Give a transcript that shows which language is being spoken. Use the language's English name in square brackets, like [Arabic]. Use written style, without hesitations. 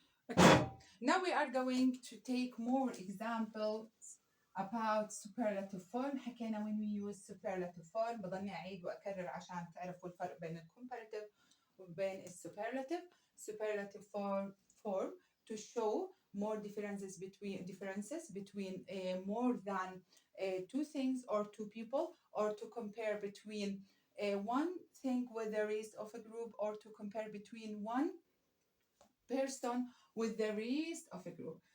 [English] Okay. Now we are going to take more examples about superlative form. [Arabic] حكينا [English] when we use superlative form. [Arabic] بضلني أعيد وأكرر عشان تعرفوا الفرق بين comparative وبين superlative. [English] Superlative form to show more differences between more than two things or two people, or to compare between one thing with the rest of a group, or to compare between one person with the rest of a group.